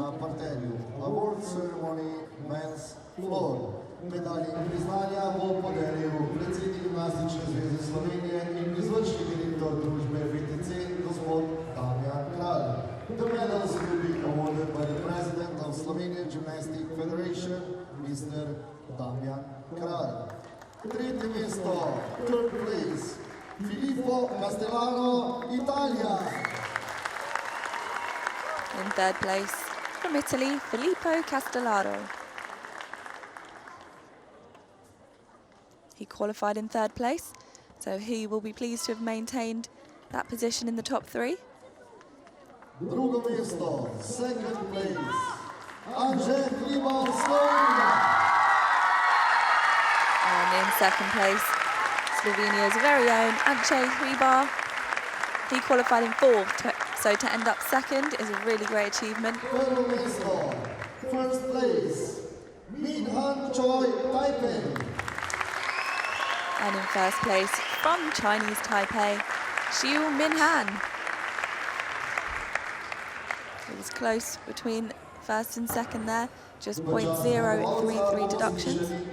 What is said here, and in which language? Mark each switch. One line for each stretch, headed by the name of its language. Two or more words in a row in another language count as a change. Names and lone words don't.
English: Award ceremony men's floor.
Slovenian: Medalje in priznanja bo podelil predsednik Gimnastične zveze Slovenije in izvršni direktor družbe VTC, gospod Damjan Kralj.
English: The medals will be awarded by the President of Slovenian Gymnastic Federation, Mr.
Slovenian: Damjan Kralj. Tretje mesto,
English: third place, Filippo Castellano, Italia. In third place, from Italy, Filippo Castellaro. He qualified in third place, so he will be pleased to have maintained that position in the top three.
Slovenian: Drugo mesto,
English: second place, Andrzej Hribar, Slovenia. And in second place, Slovenia's very own Andrzej Hribar. He qualified in fourth, so to end up second is a really great achievement.
Slovenian: Prvo mesto,
English: first place, Min Han Choi, Taipei. And in first place, from Chinese Taipei, Xiu Minhan. It was close between first and second there, just 0.033 deductions.